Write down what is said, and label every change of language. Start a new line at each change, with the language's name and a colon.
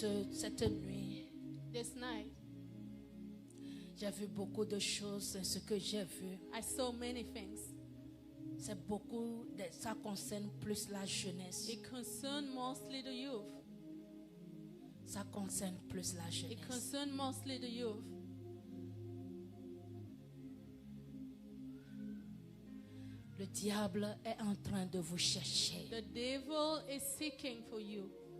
French: Cette nuit,
English: This night,
French: j'ai vu beaucoup de choses. Ce que j'ai vu,
English: I saw many things.
French: c'est beaucoup. Ça concerne plus la jeunesse.
English: It concerned mostly the youth.
French: Ça concerne plus la
English: It
French: jeunesse.
English: concerned mostly the youth.
French: Le diable est en train de vous chercher.
English: The devil is seeking for you.